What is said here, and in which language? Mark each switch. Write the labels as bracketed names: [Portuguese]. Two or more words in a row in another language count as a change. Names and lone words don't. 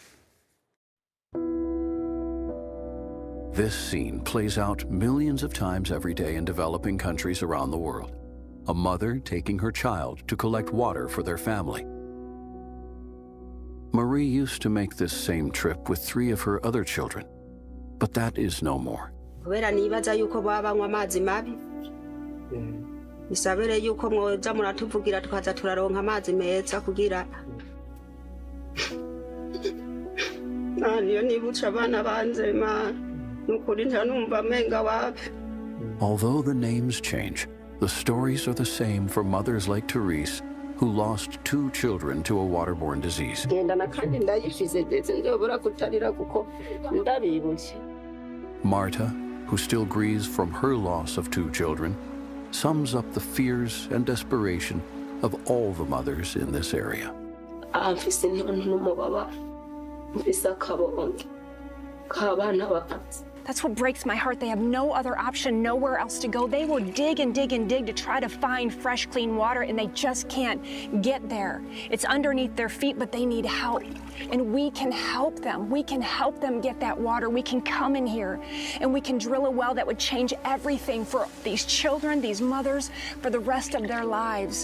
[English] This scene plays out millions of times every day in developing countries around the world. A mother taking her child to collect water for their family. Marie used to make this same trip with 3 of her other children, but that is no more. [Rundi] kubera nibaza yuko baba banywa amazi mabi nisabere yuko mwoza muratuvugira tukaza turaronka amazi meza kugira niyo nibutsa abana banze nukuri ntanumva menga wapi. [English] Although the names change, the stories are the same for mothers like Therese, who lost 2 children to a waterborne disease. Marta, who still grieves from her loss of 2 children, sums up the fears and desperation of all the mothers in this area. [Rundi] isa kabonke kabana bapanze. [English] That's what breaks my heart. They have no other option, nowhere else to go. They will dig and dig and dig to try to find fresh, clean water, and they just can't get there. It's underneath their feet, but they need help. And we can help them. We can help them get that water. We can come in here and we can drill a well that would change everything for these children, these mothers, for the rest of their lives.